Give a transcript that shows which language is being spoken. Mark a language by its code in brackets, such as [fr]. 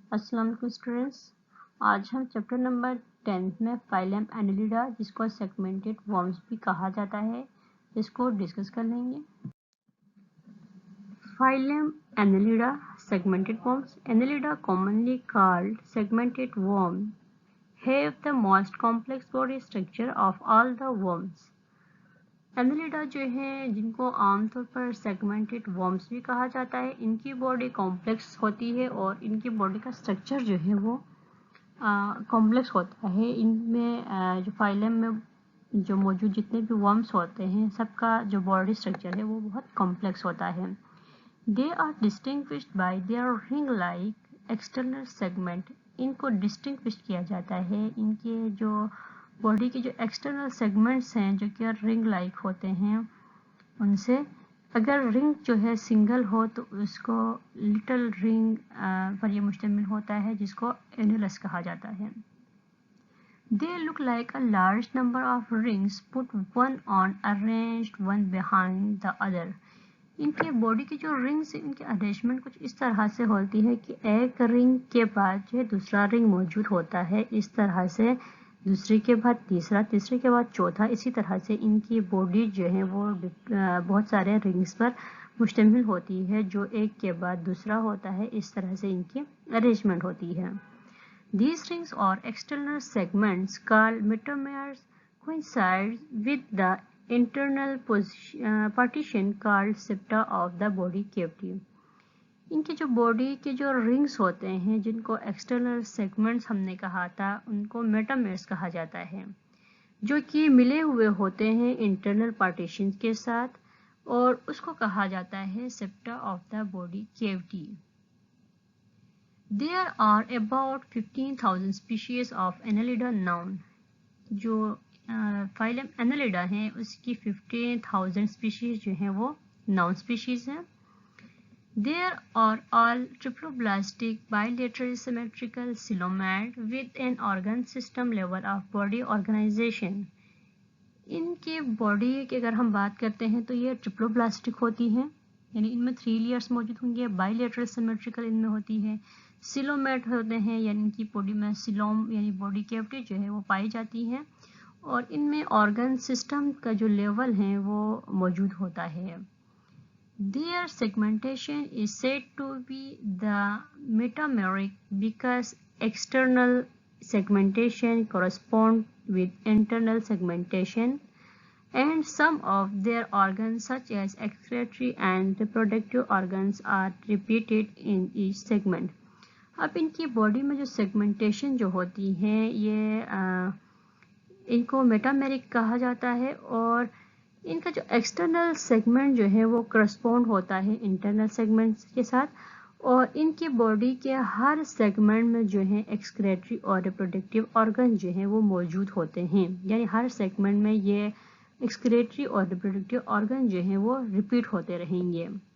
[hi] अस्सलाम वालेकुम स्टूडेंट्स। आज हम चैप्टर नंबर 10 में फाइलम एनेलिडा, जिसको सेगमेंटेड वर्म्स भी कहा जाता है, इसको डिस्कस कर लेंगे। [en] Phylum Annelida, segmented worms. Annelida, commonly called segmented worm, have the most complex body structure of all the worms. [hi] Annelida जो हैं, जिनको आमतौर पर सेगमेंटेड वर्म्स भी कहा जाता है, इनकी बॉडी कॉम्प्लेक्स होती है और इनकी बॉडी का स्ट्रक्चर जो है वो कॉम्प्लेक्स होता है। इनमें जो फाइलम में जो मौजूद जितने भी वर्म्स होते हैं, सबका जो बॉडी स्ट्रक्चर है वो बहुत कॉम्प्लेक्स होता है। [en] They are distinguished by their ring like external segment. [hi] इनको डिस्टिंग्विश किया जाता है इनके जो बॉडी के जो एक्सटर्नल सेगमेंट्स हैं, जो कि रिंग लाइक होते हैं, उनसे। अगर रिंग जो है सिंगल हो तो उसको लिटिल रिंग पर ये मुश्तमिल होता है, जिसको एनुलस कहा जाता है। [en] They look like a large number of rings put one on arranged one behind the other. [hi] इनके बॉडी की जो रिंग्स है, इनकी अरेंजमेंट कुछ इस तरह से होती है कि एक रिंग के बाद जो है दूसरा रिंग मौजूद होता है, इस तरह से दूसरे के बाद तीसरा, तीसरे के बाद चौथा, इसी तरह से इनकी बॉडी जो है वो बहुत सारे रिंग्स पर मुश्तमिल होती है, जो एक के बाद दूसरा होता है। इस तरह से इनकी अरेंजमेंट होती है। [en] These rings or external segments called metamers coincide with the internal partition called septa of the body cavity. [hi] इनके जो बॉडी के जो रिंग्स होते हैं, जिनको एक्सटर्नल सेगमेंट्स हमने कहा था, उनको मेटामेर्स कहा जाता है, जो कि मिले हुए होते हैं इंटरनल पार्टीशन के साथ, और उसको कहा जाता है [en] Septa of the body cavity. There are about 15,000 species of Annelida known. [hi] जो फाइलम एनेलिडा है, उसकी 15,000 स्पीशीज जो हैं वो नाउन स्पीशीज हैं। [en] There are all triploblastic bilateral symmetrical coelomate with an organ system level of body organization. [hi] इनके body की अगर हम बात करते हैं तो ये ट्रिप्लोब्लास्टिक होती हैं, यानी इनमें 3 लेयर्स मौजूद होंगे। बाइलेटरल सिमेट्रिकल इनमें होती है, सिलोमेट होते हैं, यानी इनकी बॉडी में सिलोम यानी बॉडी कैविटी जो है वो पाई जाती है, और इनमें ऑर्गन सिस्टम का जो लेवल है वो मौजूद होता है। [en] Their segmentation is said to be the metameric because external segmentation corresponds with internal segmentation, and some of their organs such as excretory and reproductive organs are repeated in each segment. [hi] अब इनकी body में जो segmentation जो होती है, ये इनको metameric कहा जाता है, और इनका जो एक्सटर्नल सेगमेंट जो है वो करस्पॉन्ड होता है इंटरनल सेगमेंट्स के साथ, और इनकी बॉडी के हर सेगमेंट में जो है एक्सक्रेटरी और रिप्रोडक्टिव ऑर्गन जो है वो मौजूद होते हैं, यानी हर सेगमेंट में ये एक्सक्रेटरी और रिप्रोडक्टिव ऑर्गन जो है वो रिपीट होते रहेंगे।